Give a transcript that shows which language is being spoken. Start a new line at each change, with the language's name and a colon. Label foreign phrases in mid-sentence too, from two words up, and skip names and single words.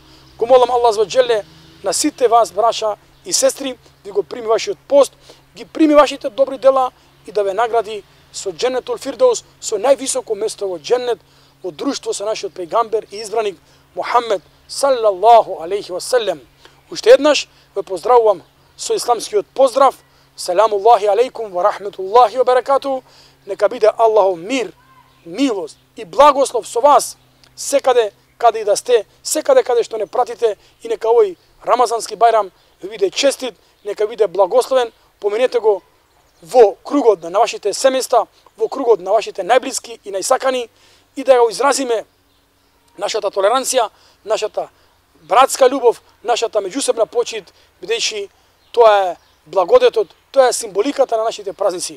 Macedonian: Го молам Аллах
Arabic: عز وجل
Macedonian: на сите вас, браќа и сестри, да го прими вашиот пост, ги прими вашите добри дела и да ве награди со
Arabic: جنة الفردوس,
Macedonian: со највисоко место во Дженнет, во друштво со нашиот пејгамбер и избраник Мухаммед
Arabic: صلى الله عليه وسلم.
Macedonian: Уште еднаш ве поздравувам со исламскиот поздрав.
Arabic: سلام الله عليكم ورحمة الله وبركاته.
Macedonian: Нека биде Аллахов мир, милост и благослов со вас секаде каде и да сте, секаде каде што не пратите, и нека овој Рамазански Байрам ви биде честит, нека биде благословен. Поминете го во кругот на вашите семејства, во кругот на вашите најблиски и најсакани, и да го изразиме нашата толеранција, нашата братска љубов, нашата меѓусебна почит, бидејќи тоа е благодетот, тоа е символиката на нашите празници.